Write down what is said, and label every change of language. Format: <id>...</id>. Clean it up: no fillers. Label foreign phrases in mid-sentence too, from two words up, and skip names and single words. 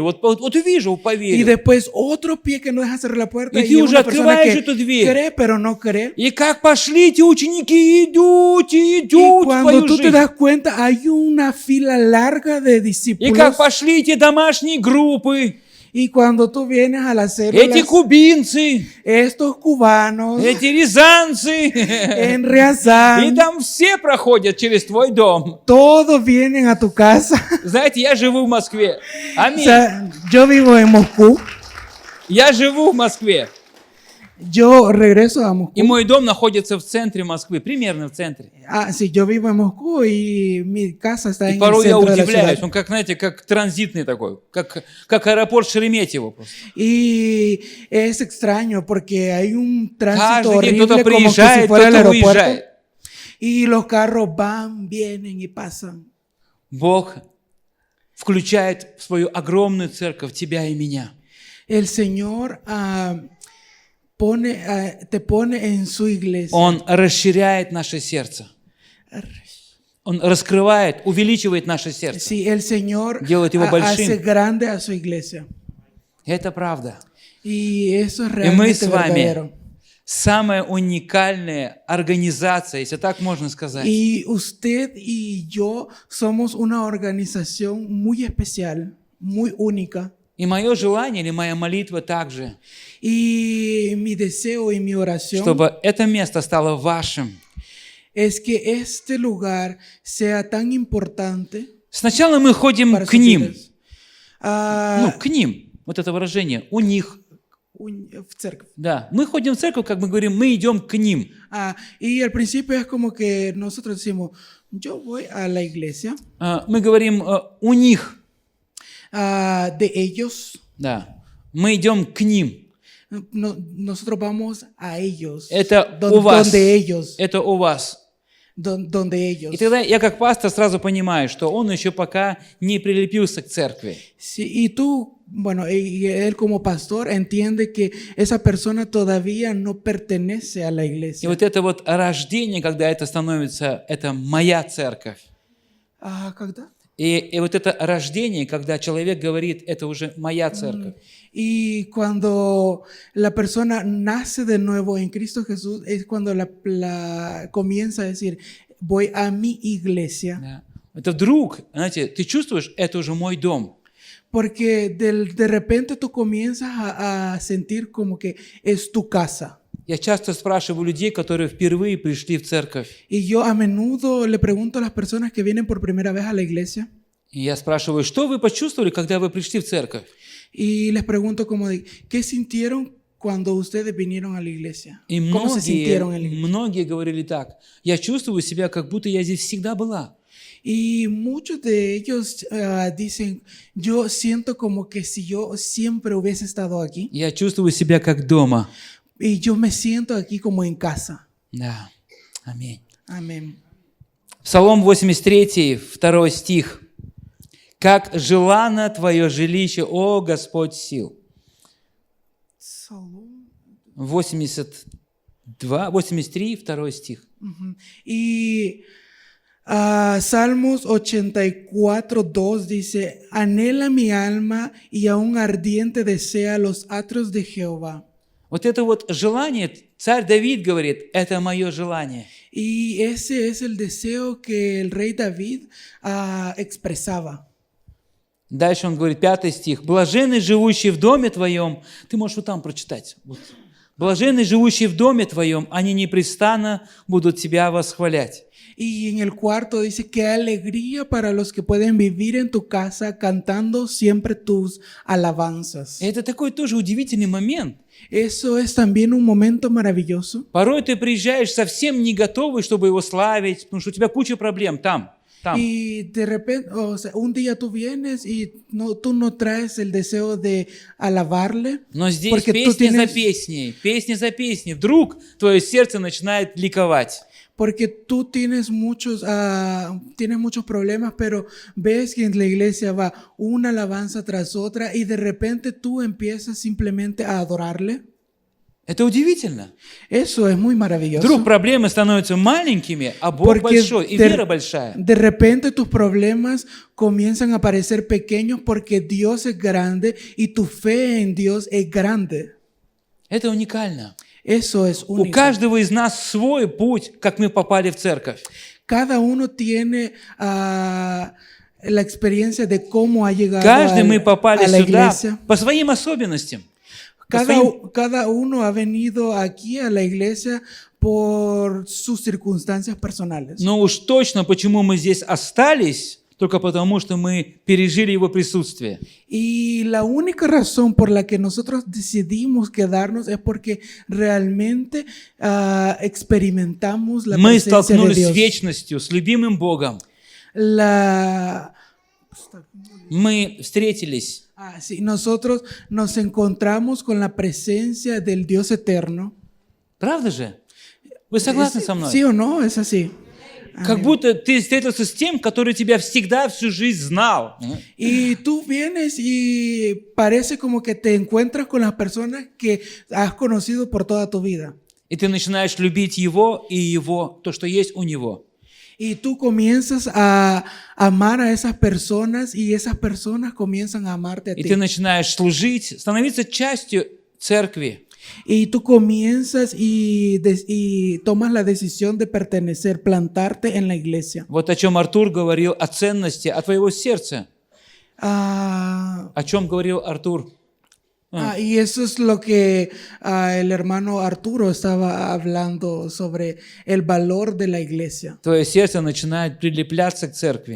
<ru>Вот увижу,</ru> <es>Y</es> <ru>поверю.</ru> <es>después otro pie que no deja cerrar la puerta Y y tú es</es> <ru>уже</ru> <es>una persona</es> <ru>открываешь</ru> <es>que</es> <ru>эту дверь.</ru> <es>cree pero no cree.</es> <ru>И как пошли эти ученики, идут и</ru> <es>Y</es> <ru>идут в</ru> <es>cuando</es> <ru>твою</ru> <es>tú te</es> <ru>жизнь.</ru> <es>das cuenta, hay una fila larga de</es> <ru>И</ru> <es>discípulos.</es> <ru>как пошли эти домашние группы,</ru> <es>Y cuando tú vienes a las</es> <ru>эти</ru> <es>células,</es> <ru>кубинцы,</ru> <es>estos cubanos</es> <ru>эти рязанцы.</ru> <es>en</es> <ru>И</ru> <es>Riazán,</es> <ru>там все проходят через твой дом.</ru> <es>todos vienen a tu casa.</es> <ru>Знаете, я живу в Москве.</ru> <es>O</es> <ru>Аминь.</ru> <es>sea, yo vivo en Moscú,</es> <ru>Я живу в Москве.</ru> <es>yo regreso a</es> <ru>И</ru> <es>Moscú.</es> <ru>мой дом находится в центре Москвы, примерно в центре.</ru> <es>Ah, sí, yo vivo en Moscú y mi casa está</es> <ru>И</ru> <es>en el</es> <ru>порой я</ru> <es>centro de la</es> <ru>удивляюсь,</ru> <es>ciudad.</es> <ru>он как, знаете, как транзитный такой, как аэропорт Шереметьево просто.</ru> <es>Y es extraño porque hay un tránsito</es> <ru>Каждый день кто-то</ru> <es>horrible como que si</es> <ru>приезжает,</ru> <es>fuera el</es> <ru>кто-то</ru> <es>aeropuerto.</es> <ru>уезжает.</ru> <es>Y los carros van, vienen y pasan.</es> <ru>Бог включает в свою огромную церковь тебя и меня.</ru> <es>El Señor te pone en su iglesia.</es> <ru>Он расширяет наше сердце. Он раскрывает, увеличивает наше сердце.</ru> <es>Sí, el Señor</es> <ru>Делает его большим.</ru> <es>hace grande a su iglesia.</es> <ru>Это правда.</ru> <es>Y eso es</es> <ru>И мы с</ru> <es>realmente</es> <ru>вами</ru> <es>verdadero.</es> <ru>самая уникальная организация, если так можно сказать.</ru> <es>Y usted y yo somos una organización muy especial, muy única.</es> <ru>И мое желание или моя молитва также,</ru> <es>Y mi deseo y mi oración</es> <ru>чтобы это место стало вашим.</ru> <es>es que este lugar sea tan importante</es> <ru>Сначала мы ходим</ru> <es>para</es> <ru>к</ru> <es>sus</es> <ru>ним.</ru> <es>vidas.</es> <ru>К ним. Вот это выражение. У них. В церковь. Да. Мы ходим в церковь, как мы говорим, мы идем к ним.</ru> <es>Y al principio es como que nosotros decimos, yo voy a la iglesia</es> <ru>Мы говорим у них.</ru> <es>de ellos.</es> <ru>Да. Мы идем к ним.</ru> <es>Nosotros vamos a ellos.</es> <ru>Это у вас.</ru> <es>Donde ellos.</es> <ru>Это у вас.</ru> <es>Donde ellos.</es> <ru>И тогда я как пастор сразу понимаю, что он еще пока не прилепился к церкви.</ru> <es>Sí, y tú, bueno, y él como pastor entiende que esa persona todavía no pertenece a la</es> <ru>И</ru> <es>iglesia.</es> <ru>вот это вот рождение, когда это становится, это моя церковь. ¿Когда? И вот это рождение, когда человек говорит, это уже моя церковь.</ru> <es>Y cuando la persona nace de nuevo en Cristo Jesús, es cuando comienza a decir, voy a mi iglesia.</es> <ru>Да. Это вдруг, знаете, ты чувствуешь, это уже мой дом.</ru> <es>Porque de repente tú comienzas a sentir como que es tu casa.</es> <ru>Я часто спрашиваю людей, которые впервые пришли в церковь.</ru> <es>Y yo a menudo le pregunto a las personas que vienen por primera vez a la iglesia.</es> <ru>И я спрашиваю, что вы почувствовали, когда вы пришли в церковь?</ru> <es>Y les pregunto como de, ¿qué sintieron cuando ustedes vinieron a la iglesia? И ¿Cómo se sintieron en la iglesia?</es> <ru>многие говорили так. Я чувствую себя, как будто я здесь всегда была.</ru> <es>Y muchos de ellos dicen, yo siento como que si yo siempre hubiese estado aquí.</es> <ru>Я чувствую себя как дома.</ru> <es>Y yo me siento aquí como en casa.</es> <ru>Да. Аминь.</ru> <es>Amén.</es> <ru>Псалом 83, 2 стих. «Как желано Твое жилище, о Господь сил». 83, 2 стих.</ru> <es>Y Salmos 84, 2 dice, anhela mi alma y aún ardiente desea los atrios de Jehová.</es> <ru>Вот это вот желание, царь Давид говорит, это мое желание.</ru> <es>Y ese es el deseo que el rey David expresaba.</es> <ru>Дальше он говорит, 5 стих. «Блаженный, живущий в доме Твоем». Ты можешь вот там прочитать. Вот. «Блаженный, живущий в доме Твоем, они непрестанно будут Тебя восхвалять».</ru> <es>Y en el cuarto dice, qué alegría para los que pueden vivir en tu casa cantando siempre tus alabanzas.</es> <ru>Это такой тоже удивительный момент.</ru> <es>Eso es también un momento maravilloso.</es> <ru>Порой ты приезжаешь совсем не готовый, чтобы его славить, потому что у тебя куча проблем там. там.</ru> <es>Y de repente, o sea, un día tú vienes y tú no traes el deseo de alabarle,</es> <ru>Но здесь</ru> <es>porque tú</es> <ru>песня за песней. Вдруг твое сердце начинает ликовать.</ru> <es>porque tú tienes tienes muchos problemas, pero ves que en la iglesia va una alabanza tras otra y de repente tú empiezas simplemente a adorarle.</es> <ru>Это удивительно.</ru> <es>Eso es muy maravilloso.</es> <ru>Вдруг проблемы становятся маленькими, а Бог большой, и вера большая.</ru> <es>De repente tus problemas comienzan a parecer pequeños porque Dios es grande y tu fe en Dios es grande.</es> <ru>Это уникально.</ru> <es>Eso es</es> <ru>У</ru> <es>único.</es> <ru>каждого из нас свой путь, как мы попали в церковь.</ru> <es>Cada uno tiene la experiencia de cómo ha llegado</es> <ru>Каждый мы попали</ru> <es>a la</es> <ru>сюда</ru> <es>iglesia.</es> <ru>по своим особенностям.</ru> <es>Cada uno ha venido aquí a la iglesia por sus circunstancias personales.</es> <ru>Но уж точно, почему мы здесь остались, только потому, что мы пережили Его присутствие.</ru> <es>Y la única razón por la que nosotros decidimos quedarnos es porque realmente experimentamos la</es> <ru>Мы</ru> <es>presencia de</es> <ru>столкнулись с</ru> <es>Dios.</es> <ru>вечностью, с любимым Богом. Мы встретились.</ru> <es>Sí, nosotros nos encontramos con la presencia del Dios eterno.</es> <ru>Правда же? Вы согласны со мной?</ru> <es>¿Sí o no? Es así.</es> <ru>Как будто ты встретился с тем, который тебя всегда всю жизнь знал.</ru> <es>Y tú vienes y parece como que te encuentras con las personas que has conocido por toda tu vida.</es> <ru>И ты начинаешь любить Его и Его, то, что есть у Него.</ru> <es>Y tú comienzas a amar a esas personas y esas personas comienzan a amarte a</es> <ru>И</ru> <es>ti.</es> <ru>ты начинаешь служить, становиться частью церкви.</ru> <es>Y tú comienzas y tomas la decisión de pertenecer, plantarte en la iglesia.</es> <ru>Вот о чем Артур говорил, о ценности, о твоего сердца.</ru> <es>Ah,</es> <ru>О чем говорил Артур?</ru> <es>y eso es lo que el hermano Arturo estaba hablando sobre el valor de la iglesia.</es> <ru>Твое сердце начинает прилепляться к церкви.</ru>